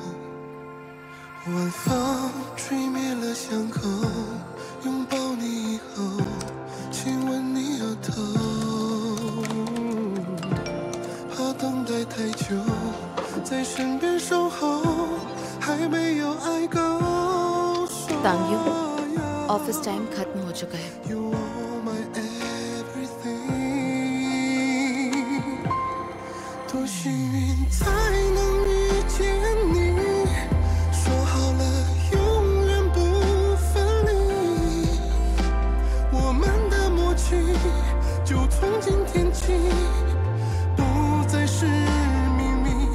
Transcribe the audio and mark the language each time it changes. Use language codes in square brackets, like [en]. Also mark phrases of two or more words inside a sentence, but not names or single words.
[zh] 晚风吹灭了伤口，拥抱你以后，亲吻你额头，怕等待太久，在身边守候。 [hi] तांग यू, [en] office time [hi] खत्म हो चुका है। [zh] 多幸运才能遇见你，说好了永远不分离，我们的默契就从今天起不再是秘密。